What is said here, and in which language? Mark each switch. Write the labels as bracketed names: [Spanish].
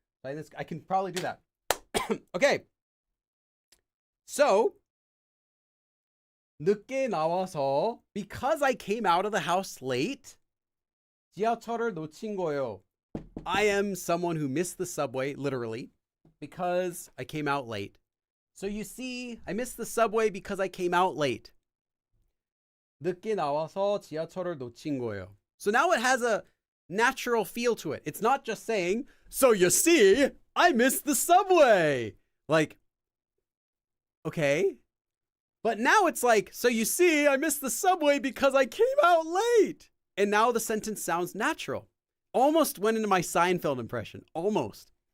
[English] I can probably do that. Okay. So, [Korean] 늦게 나와서, [English] because I came out of the house late, [Korean] 지하철을 놓친 거예요. [English] I am someone who missed the subway, literally, because I came out late. So you see, I missed the subway because I came out late. [Korean] 늦게 나와서 지하철을 놓친 거예요. [English] So now it has a natural feel to it. It's not just saying, so you see, I missed the subway. Like, okay. But now it's like, so you see, I missed the subway because I came out late. And now the sentence sounds natural. Almost went into my Seinfeld impression. Almost.